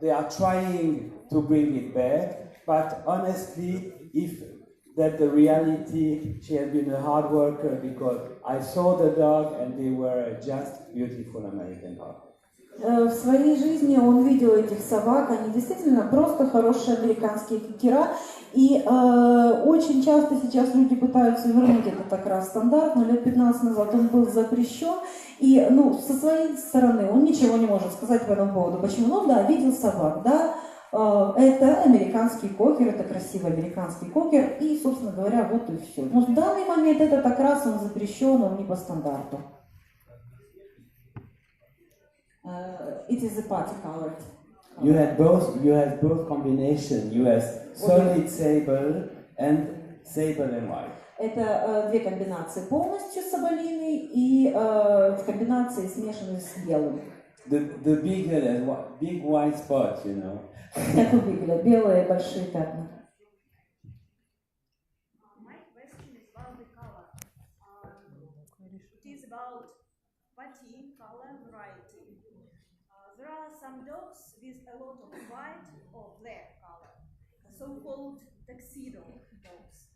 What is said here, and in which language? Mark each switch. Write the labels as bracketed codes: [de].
[en] They are trying to bring it back. But honestly, if that's the reality, she has been a hard worker because I saw the dog, and they were just beautiful American dogs. [ru] В своей жизни он видел этих собак, они действительно просто хорошие американские кокера, и очень часто сейчас люди пытаются вернуть этот окрас стандарт, но лет 15 назад он был запрещен, и со своей стороны он ничего не может сказать по этому поводу. Почему? Ну да, видел собак, да, это американский кокер, это красивый американский кокер, и, собственно говоря, вот и все. Но в данный момент этот окрас, он запрещен, он не по стандарту. [en] It is a party colored. You had both combination. You have solid sable and white. [ru] Это две комбинации: полностью соболиный и в комбинации смешанный с белым. [en] The beagle has big white spots, you know. [ru] Как у бигеля, белые большие пятна. [en] My question is about the color. It is about party color variety. There are some dogs with a lot of white or black color, so-called tuxedo dogs.